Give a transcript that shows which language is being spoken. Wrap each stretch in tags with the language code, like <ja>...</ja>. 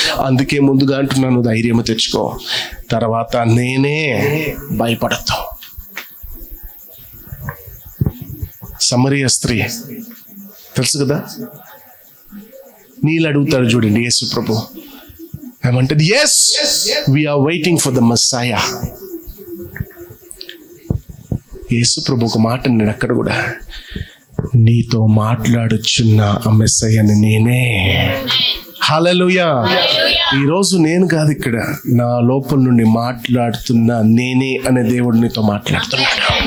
<te>అందుకే ముందుగా అంటున్నాను, ధైర్యం తెచ్చుకో. తర్వాత నేనే, భయపడతావు. సమరయ స్త్రీ తెలుసు కదా, నీళ్ళు అడుగుతాడు చూడండి యేసు ప్రభు. ఏమంటది?</te> <en>yes, we are waiting for the Messiah.</en> <te>యేసు ప్రభు ఒక మాట అన్నాడు అక్కడ కూడా, నీతో మాట్లాడుచున్న ఆ మెస్సయ్యని నేనే. హల్లెలూయా. ఈరోజు నేను కాదు, ఇక్కడ నా లోపల నుండి మాట్లాడుతున్న నేనే అనే దేవుడు నీతో మాట్లాడుతున్నాడు.</te>